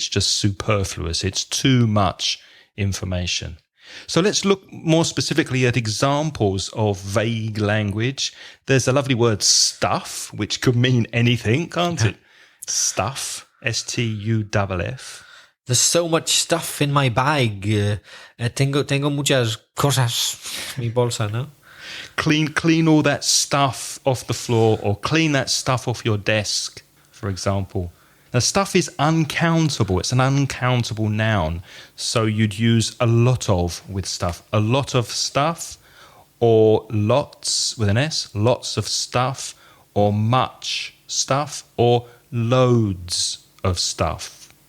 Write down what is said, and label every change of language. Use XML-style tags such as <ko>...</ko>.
<en>It's just superfluous. It's too much information. So let's look more specifically at examples of vague language. There's a lovely word stuff, which could mean anything, can't it? Stuff, S-T-U-F-F. There's so much stuff in my bag.</en> <es>Tengo muchas cosas en mi bolsa, ¿no?</es> <en>Clean all that stuff off the floor, or clean that stuff off your desk, for example. Now, stuff is uncountable. It's an uncountable noun. So you'd use a lot of with stuff. A lot of stuff, or lots with an S, lots of stuff, or much stuff, or loads of stuff.</en>